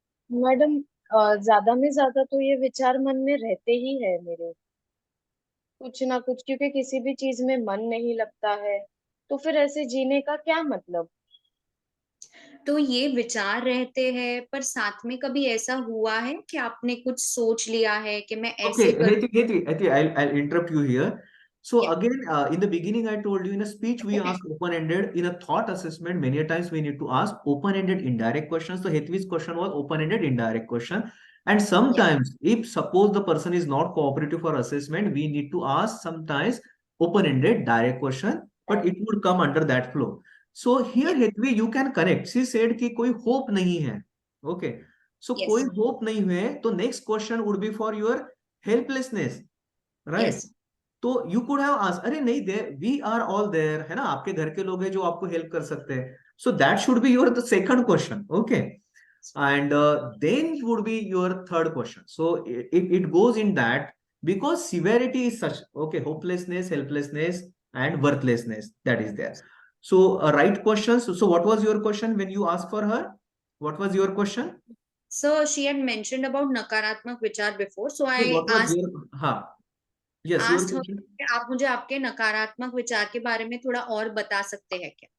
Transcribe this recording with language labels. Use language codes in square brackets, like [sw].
[hi] Madam, ज्यादा में ज्यादा तो ये विचार मन में रहते ही है मेरे, कुछ ना कुछ, क्योंकि किसी भी चीज में मन नहीं लगता है तो फिर ऐसे जीने का क्या मतलब। तो ये विचार रहते हैं, पर साथ में कभी ऐसा हुआ है कि आपने कुछ सोच लिया है कि मैं ऐसे [en] Okay, [hi] कर [en] Hetty, I'll interrupt you here. So Yeah. again, in the beginning, I told you in a speech we ask open-ended. In a thought assessment, many a times we need to ask open-ended indirect questions. So Hetty's question was open-ended indirect question. And sometimes, if suppose the person is not cooperative for assessment, we need to ask sometimes open-ended direct question, but it would come under that flow. So here, Hetty, you can connect. She said [hi] कि कोई hope नहीं है. [en] Okay. So Yes. [hi] कोई hope नहीं है, तो [en] next question would be for your helplessness, right? Yes. [hi] तो [en] you could have asked, [hi] अरे नहीं दे, [en] we are all there, [hi] है ना, आपके घर के लोग हैं जो आपको help कर सकते हैं. [en] So that should be your the second question, okay? And then would be your third question. So it goes in that, because severity is such, okay, hopelessness, helplessness, and worthlessness, that is there. So right questions. So what was your question when you asked for her? What was your question? So she had mentioned about nakaratmak vichar before, so I What was asked your, हाँ, yes, your her question. [hi] कि आप मुझे आपके नकारात्मक विचार के बारे में थोड़ा और बता सकते हैं क्या?